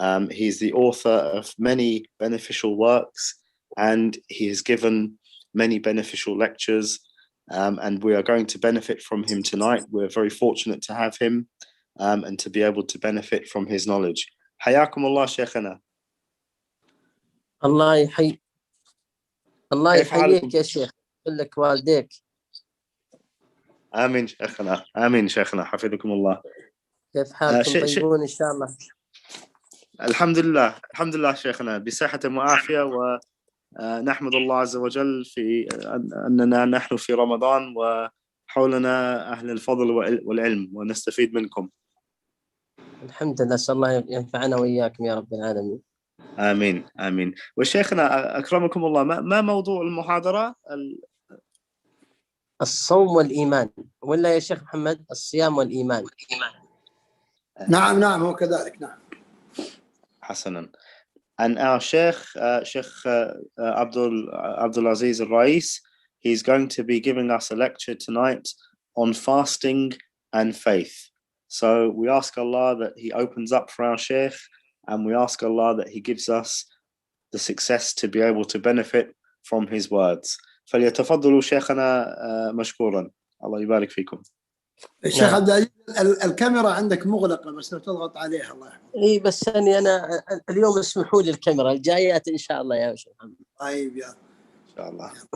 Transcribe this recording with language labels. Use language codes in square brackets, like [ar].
[en] He's the author of many beneficial works, and he has given many beneficial lectures, and we are going to benefit from him tonight. We're very fortunate to have him and to be able to benefit from his knowledge. [ar] حياكم الله شيخنا. الله يحييك يا شيخ، لك والديك. آمين شيخنا، آمين شيخنا، حفظكم الله. كيف حالكم؟ طيبون إن شاء الله. الحمد لله شيخنا بصحة وعافية، ونحمد الله عز وجل في أننا نحن في رمضان وحولنا أهل الفضل والعلم ونستفيد منكم. الحمد لله، أسأل الله ينفعنا وإياكم يا رب العالمين. آمين آمين. وشيخنا أكرمكم الله، ما موضوع المحاضرة؟ الصوم والإيمان، ولا يا شيخ محمد الصيام والإيمان؟ نعم هو كذلك. نعم. حسنا. [en] And our Sheikh Abdul Aziz Al-Rais, he's going to be giving us a lecture tonight on fasting and faith. So we ask Allah that he opens up for our Sheikh, and we ask Allah that he gives us the success to be able to benefit from his words. [ar] فليتفضلوا شيخنا مشكورا. الله يبارك فيكم. الشيخ عبد العزيز الكاميرا عندك مغلقة، بس لو تضغط عليها الله يحفظك. اي بس أنا اليوم اسمحوا لي الكاميرا، الجايات ان شاء الله يا شيخ محمد. طيب يا ان شاء الله.